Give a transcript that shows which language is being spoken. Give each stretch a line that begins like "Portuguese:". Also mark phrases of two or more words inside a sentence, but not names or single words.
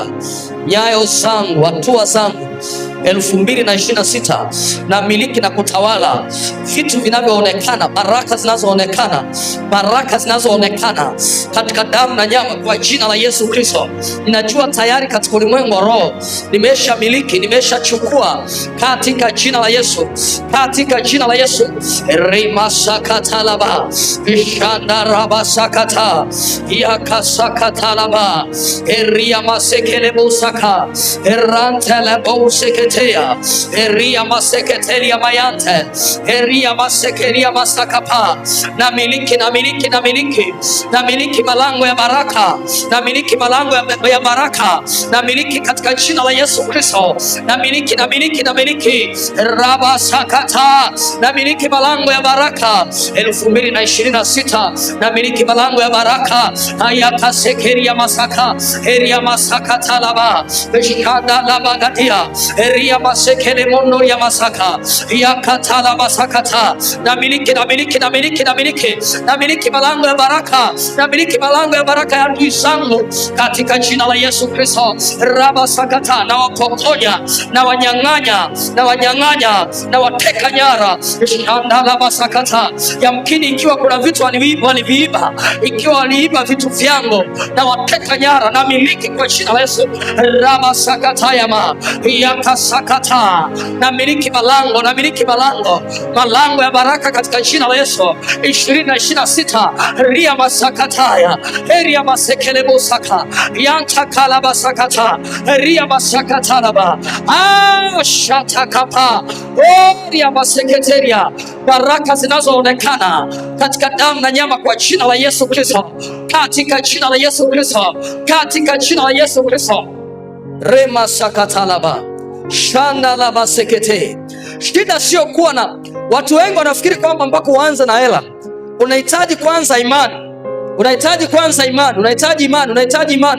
Swahili: Nyayo zangu, hatua zangu 2026 na miliki na kutawala vitu vinavyoonekana, baraka zinazoonekana, baraka zinazoonekana katika damu na nyama kwa jina la Yesu Kristo. Ninajua tayari katika ulimwengu wa roho nimesha miliki, nimesha chukua katika jina la Yesu, katika jina la Yesu. Rimasakatalaba ishandarabasakata yakasakatalaba eria masekelebusaka erantelebuseke Eria maseketeria mayante, Eria masekeria masakapa. Na miliki, na miliki, na miliki, na miliki malango ya baraka, na miliki malango ya baraka, na miliki katika jina la Yesu Kristo. Na miliki, na miliki, na miliki raba sakata, na miliki malango ya baraka 2026, na miliki malango ya baraka. Ayaka sekeria masaka, Eria masakata laba, Eshada laba gadia, Eria masekele mono ya masaka ya katala masakata. Na miliki, na miliki, na miliki, na miliki, na miliki malango ya baraka, na miliki malango ya baraka ya adui zangu katika jina la Yesu Kristo. Raba sakata, na wapokonya, na wanyang'anya, na wanyang'anya, na wateka nyara. Shanda masakata. Yamkini ikiwa kuna vitu waliviiba, ikiwa waliiba vitu vyangu, na wateka nyara, na miliki kwa jina la Yesu. Raba sakata yama yakasakata. Na miliki malango, na miliki malango, malango ya baraka katika jina la Yesu. 2026 ria masakataya eria masekelebo saka yantakala basakata ria masakatalaba shatakapa eria maseketeria. Baraka zinazoonekana katika damu na nyama kwa jina la Yesu Kristo, katika jina la Yesu Kristo, katika jina la Yesu Kristo. Rema sakatalaba shanda la basekete. Shida sio kuwa na watu wengi wanafikiri kwamba mpaka uanze na hela unahitaji kwanza imani, unahitaji kwanza imani, unahitaji imani, unahitaji imani.